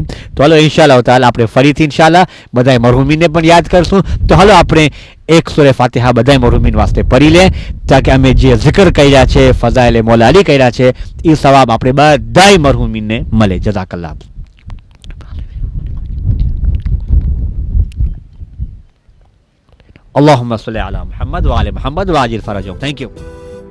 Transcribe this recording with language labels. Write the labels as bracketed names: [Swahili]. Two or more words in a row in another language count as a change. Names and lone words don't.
[Gujarati] તો હાલો [Arabic] إن شاء الله تعالى [Gujarati] આપણે ફરીથી ઇન્શાઅલ્લાહ બધાય મરહુમીનને પણ યાદ કરશું. તો હાલો આપણે એક સૂરે ફાતિહા બધાય મરહુમીન વાસ્તે પઢી લે, તાકે અમે જે zikr કર્યા છે, ફઝાઇલે મૌલા અલી કર્યા છે, એ સવાબ આપણે બધાય મરહુમીનને મળે. જઝાકલ્લાહ. [Arabic] اللهم صل على محمد وعلى محمد وعجل فرجهم. [English] Thank you.